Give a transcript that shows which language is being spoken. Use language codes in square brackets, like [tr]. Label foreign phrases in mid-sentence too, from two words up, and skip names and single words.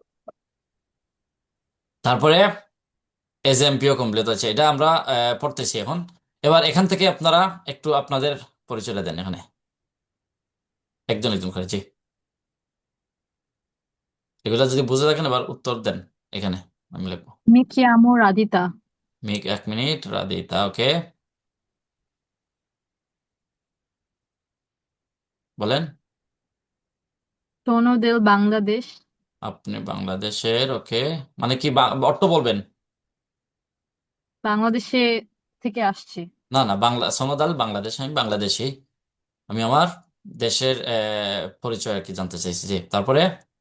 [bn] তারপরে এজেম্পিও কমপ্লিট আছে, এটা আমরা পড়তেছি এখন। এবার এখান থেকে আপনারা একটু আপনাদের পরিচয়টা দেন এখানে, একজন একজন করে, জি। এগুলা যদি বুঝে থাকেন এবার উত্তর দেন এখানে, আমি লিখবো। [it] mi chiamo রাধিতা, [bn] মিক, 1 মিনিট, রাদিতা, ওকে, বলেন। [it] sono del বাংলাদেশ, [bn] আপনি বাংলাদেশের, ওকে, মানে কি অর্থ বলবেন। বাংলাদেশে থেকে আসছি, না না, বাংলা সনদাল বাংলাদেশ, আমি বাংলাদেশী, আমি আমার দেশের পরিচয় আর কি জানতে চাইছি, জি।